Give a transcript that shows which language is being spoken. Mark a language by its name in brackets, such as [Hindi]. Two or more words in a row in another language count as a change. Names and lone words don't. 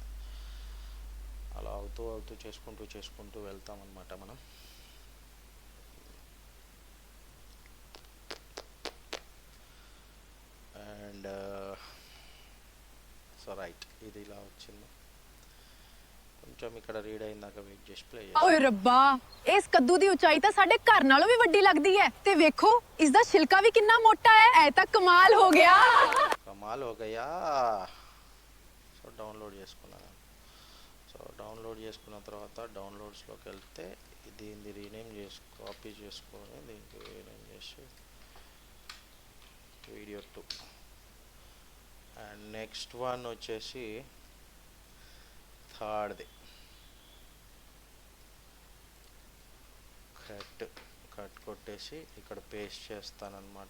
[Telugu] అలా అవుతూ చేసుకుంటూ వెళ్తామన్నమాట మనం. [English] and so right, [Telugu] ఇది ఇలా వచ్చింది. కొంచెం ఇక్కడ రీడ్ అయిందాక వెయిట్ చేసి ప్లే చేయాలి. [Punjabi] ਓਏ ਰੱਬਾ, ਇਸ ਕੱਦੂ ਦੀ ਉਚਾਈ ਤਾਂ ਸਾਡੇ ਘਰ ਨਾਲੋਂ ਵੀ ਵੱਡੀ ਲੱਗਦੀ ਹੈ ਤੇ ਵੇਖੋ ਇਸ ਦਾ ਛਿਲਕਾ ਵੀ ਕਿੰਨਾ ਮੋਟਾ ਹੈ। ਐ ਤਾਂ ਕਮਾਲ ਹੋ ਗਿਆ। [Hindi] कमाल हो गया. [English] so download [Hindi] చేసుకున్నాను. [English] so download [Hindi] చేసుకున్న తర్వాత డౌన్లోడ్స్లోకి వెళ్తే దీన్ని [English] rename copy [Hindi] చేసుకొని దీనికి రీనేమ్ చేసి వీడియో 2. [English] and next one [Hindi] వచ్చేసి థర్డ్ది కట్ కొట్టేసి ఇక్కడ పేస్ట్ చేస్తానన్నమాట.